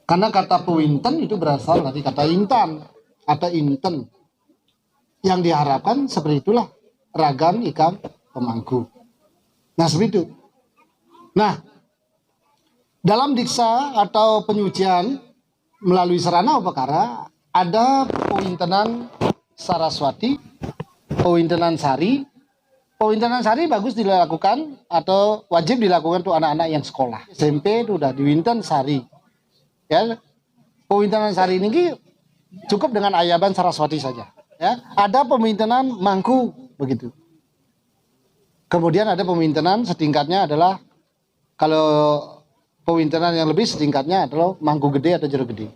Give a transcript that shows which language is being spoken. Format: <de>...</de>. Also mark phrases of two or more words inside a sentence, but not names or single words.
<id>Karena kata pewinten itu berasal dari kata intan atau inten. Yang diharapkan seperti itulah ragan ikan pemangku. Nah, seperti itu. Nah, dalam diksa atau penyucian melalui sarana upakara ada pewintenan Saraswati, pewintenan Sari. Pewintenan Sari bagus dilakukan atau wajib dilakukan untuk anak-anak yang sekolah. SMP itu udah diwinten Sari. Ya, pewintenan Sari ini cukup dengan ayaban Saraswati saja. Ya, ada pewintenan Mangku begitu. Kemudian ada pewintenan setingkatnya adalah kalau pewintenan yang lebih setingkatnya adalah Mangku Gede atau Jero Gede.</id>